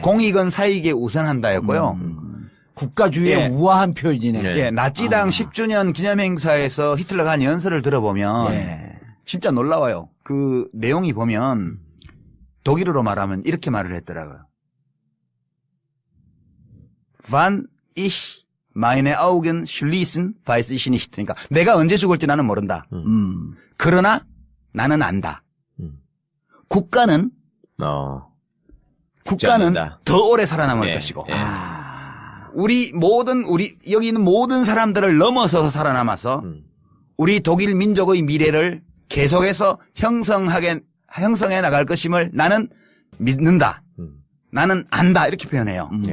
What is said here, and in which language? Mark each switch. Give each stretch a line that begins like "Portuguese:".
Korean: 공익은 사익에 우선한다였고요. 국가주의의 예. 우아한 표현이네. 예. 예, 나치당 10주년 기념행사에서 히틀러가 한 연설을 들어보면 예. 진짜 놀라워요. 그 내용이 보면 독일어로 말하면 이렇게 말을 했더라고요.
German: Wann ich meine Augen schließen, weiß ich nicht.
Korean: 그러니까 내가 언제 죽을지 나는 모른다. 그러나 나는 안다. 국가는 않는다. 더 오래 살아남을 예. 것이고 예. 우리 여기 있는 모든 사람들을 넘어서서 살아남아서 우리 독일 민족의 미래를 계속해서 형성해 나갈 것임을 나는 믿는다. 나는 안다. 이렇게 표현해요.